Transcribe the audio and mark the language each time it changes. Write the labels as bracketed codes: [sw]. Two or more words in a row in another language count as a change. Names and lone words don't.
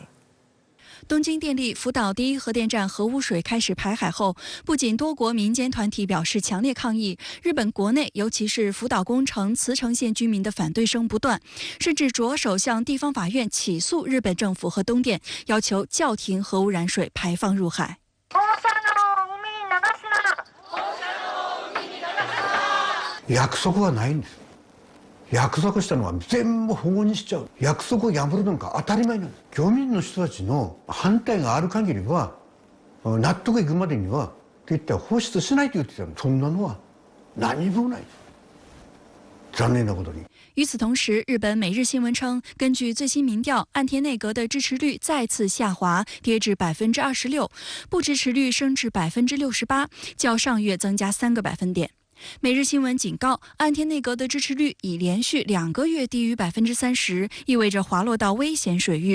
[zh] 东京电力福岛第1核电站核污水开始排海后，不仅多国民间团体表示强烈抗议，日本国内尤其是福岛工程茨城县居民的反对声不断，甚至着手向地方法院起诉日本政府和东电，要求叫停核污染水排放入海。 [ja] 約束はないんです。約束したのは全部保護にしちゃう。約束を破るのが当たり前なんです。漁民の人たちの反対がある限りは、納得いくまでには絶対放出しないと言ってたの。そんなのは何もない。残念なことに。 [zh] 与此同时，日本每日新闻称，根据最新民调，岸田内阁的支持率再次下滑，跌至26%，不支持率升至68%，较上月增加3个百分点。每日新闻警告，岸田内阁的支持率已连续2个月低于30%，意味着滑落到危险水域。